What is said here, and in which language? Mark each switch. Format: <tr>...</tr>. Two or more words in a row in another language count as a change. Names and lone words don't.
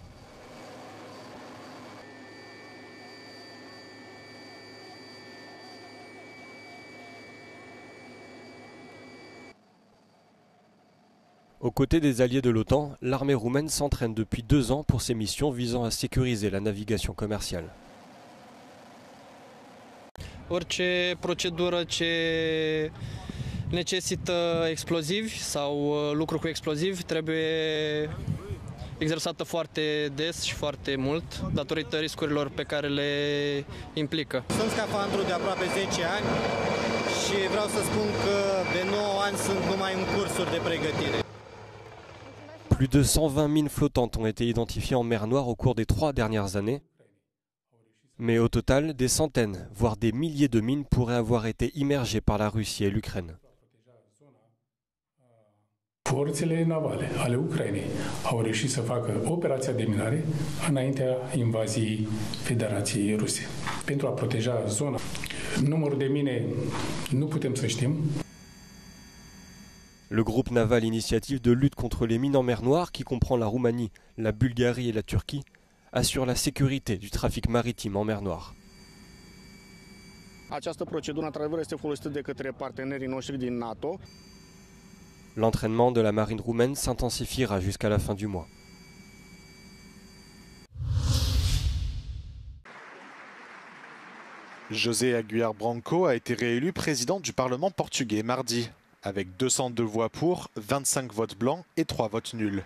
<fr>Aux côtés des alliés de l'OTAN, l'armée roumaine s'entraîne depuis 2 ans pour ses missions visant à sécuriser la navigation commerciale.</fr> <ro>Orice procedură ce necesită explozivi sau lucru cu explozivi trebuie exersată foarte des și foarte mult datorită riscurilor pe care le implică. Sunt scafandru de aproape 10 ani și vreau să spun că de 9 ani sunt numai în cursuri de pregătire.</ro> <fr>Plus de 120 mines flottantes ont été identifiées en mer Noire au cours des 3 dernières années. Mais au total, des centaines, voire des milliers de mines pourraient avoir été immergées par la Russie et l'Ukraine.</fr> <ro>Forțele navale ale Ucrainei au reușit să facă operația de minare înaintea invaziei Federației Ruse. Pentru a proteja zona, numărul de mine nu putem să știm.</ro> <fr>Le groupe naval Initiative de lutte contre les mines en mer Noire, qui comprend la Roumanie, la Bulgarie et la Turquie, assure la sécurité du trafic maritime en mer Noire.</fr> <ro>Această procedură, într-adevăr, este folosită de către partenerii noștri din NATO.</ro> <fr>L'entraînement de la marine roumaine s'intensifiera jusqu'à la fin du mois. José Aguiar Branco a été réélu président du Parlement portugais mardi, avec 202 voix pour, 25 votes blancs et 3 votes nuls.</fr>